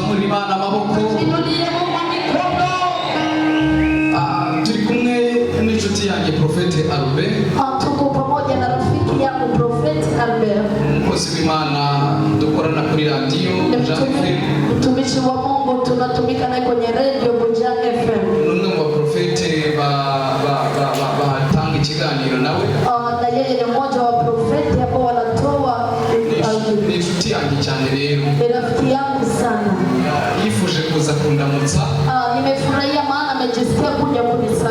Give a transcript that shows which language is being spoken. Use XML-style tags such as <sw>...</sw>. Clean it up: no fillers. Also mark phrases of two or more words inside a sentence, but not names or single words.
<rw>Imana amaboko. Turi kumwe n'inshuti yanjye Prophet Albert.</rw> <sw>Tuko pamoja na rafiki yangu Prophet Albert.</sw> <rw>Umukozi w'Imana dukorana kuri radio Bujang FM.</rw> <sw>Mtumishi wa Mungu tunatumika naye kwenye radio Bujang FM.</sw> <rw>N'umwe mu baprofete batanga ikiganiro nawe.</rw> <sw>Na yeye ni mmoja wa profeti ambao wanatoa</sw> <rw>ni inshuti yanjye cyane rero.</rw> <sw>Ni rafiki yangu sana.</sw> <rw>Yifuje kuza kundamutsa.</rw> <sw>Nimefurahia maana amejisikia kuja</sw>